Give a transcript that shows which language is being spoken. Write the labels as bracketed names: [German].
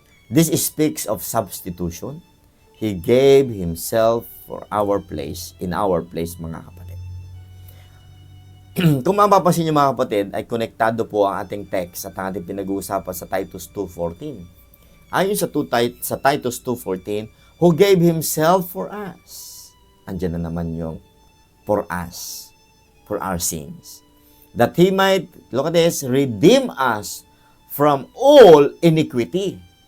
[English] This speaks of substitution. He gave Himself for our place, in our place, [Filipino] mga kapatid. Kung mapapansin niyo, mga kapatid, ay konektado po ang ating text at ang ating pinag-uusapan sa Titus 2:14. Ayon sa [English] Titus 2:14, who gave Himself for us. [Filipino] Andiyan na naman yung [English] for us, for our sins. That He might, look at this, redeem us from all iniquity.